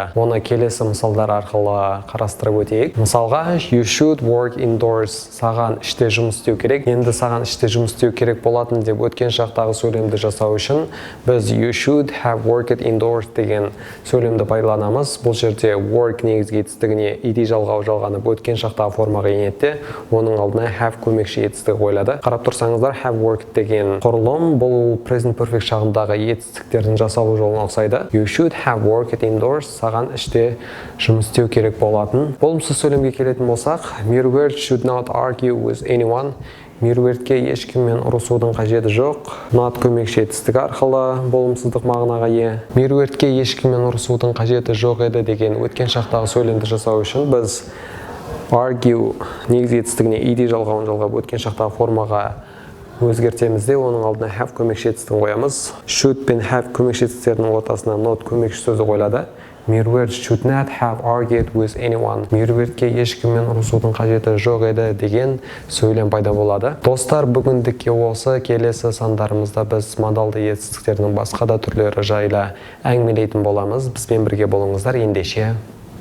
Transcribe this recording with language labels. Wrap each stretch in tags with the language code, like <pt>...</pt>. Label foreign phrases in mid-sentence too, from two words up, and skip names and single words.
<kk>Оны келесі мысалдар арқылы қарастырып өтейік. Мысалға,</kk> <en>you should work indoors.</en> <kk>Саған іште жұмыс істеу керек. Енді саған іште жұмыс істеу керек болатын деп өткен шақтағы сөйлемді жасау үшін біз</kk> <en>you should have worked indoors</en> <kk>деген сөйлемді пайдаланамыз. Бұл жерде work негізгі етістігіне ed жалғанып өткен шақтағы формаға енеді. Оның алдына have көмекші етістігі қойылады. Қарап тұрсаңыздар,</kk> <en>have worked</en> <kk>деген құрылым бұл</kk> <en>present perfect</en> <kk>шағындағы етістіктердің жасалу жолына ұқсайды.</kk> <en>You should have worked indoors.</en> <kk>Саған іште жұмыс істеу керек болатын. Болымсыз сөйлемге келетін болсақ,</kk> <en>Меруерт should not argue with anyone.</en> <kk>Меруертке ешкіммен ұрысудың қажеті жоқ. Not көмекші етістігі арқылы болымсыздық мағынаға ие. Меруертке ешкіммен ұрысудың қажеті жоқ еді деген өткен шақтағы сөйлемді жасау үшін біз argue негізгі етістігіне ed жалғап өткен шақтағы формаға өзгертеміз де оның алдына have көмекші етістігін қоямыз. Should пен have көмекші етістіктерінің ортасына not көмекші сөзі қойылады.</kk> <en>Меруерт should not have argued with anyone.</en> <kk>Меруертке ешкіммен ұрысудың қажеті жоқ еді деген сөйлем пайда болады. Достар, бүгіндікке осы. Келесі сандарымызда біз модалды етістіктердің басқа да түрлері жайлы әңгімелейтін боламыз. Бізбен бірге болыңыздар. Ендеше</kk>